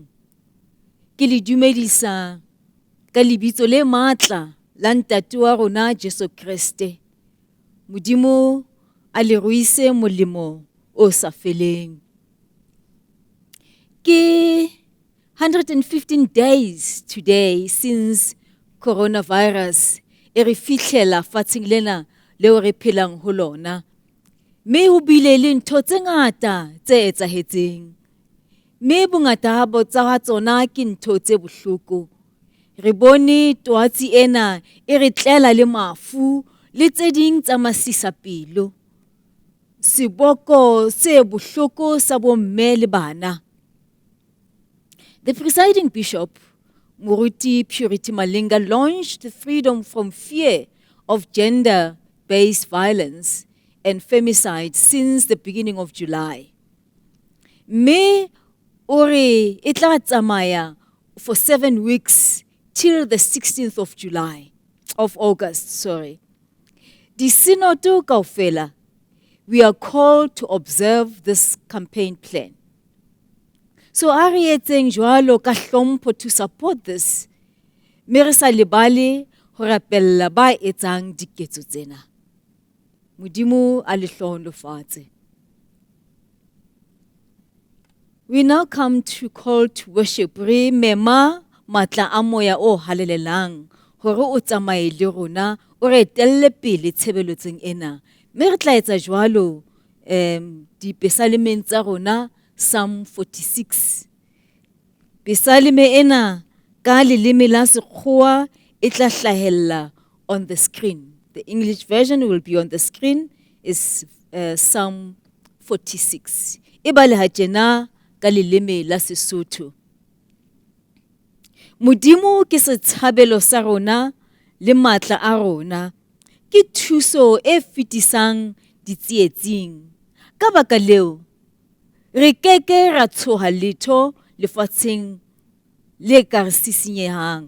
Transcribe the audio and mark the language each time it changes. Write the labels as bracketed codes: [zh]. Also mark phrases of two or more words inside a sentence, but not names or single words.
[st] Ke le dumedisa ka lebitso le matla la ntate wa rona Jesu Kriste. Modimo a le ruise molemo o sa feleng. Ke 115 [en] days today since coronavirus [st] e re fihlela fatsheng lena leo re phelang ho lona. Mme ho bile le ntho tse ngata tse etsahetseng. Mme bongata tsa tsona ke ntho tse bohloko. Re bone twatsi ena e re tlela le mafu le tse ding tsa masisapelo. Seboko se bohloko sa bomme le bana. [en] The presiding bishop, Muruti Purity Malinga, launched the freedom from fear of gender-based violence and femicide since the beginning of July. [st] Me ore e tla tsamaya [en] for 7 weeks till the 16th of August. [st] Di sinoto kaofela, [en] we are called to observe this campaign plan. [st] So a re etseng jwalo ka hlompho [en] to support this. [st] Me re sa lebale ho rapella ba etsang diketso tsena. Modimo a le hlohonolofatse. [en] We now come to call to worship. [st] Re mema matla a moya o halelelang hore o tsamaye le rona o re etelle pele tshebeletsong ena. Me re tla etsa jwalo di pesalemeng tsa rona Psalm 46. Pesaleme ena ka leleme la Sekgowa e tla hlahella [en] on the screen. The English version will be on the screen is Psalm 46. [st] E bale ha tjena ka leleme la Sesotho. Modimo ke setshabelo sa rona le matla a rona. Ke thuso e fetisang ditsietsing. Ka baka leo re keke ra tshoha letho lefatsheng le ka re sisinyehang.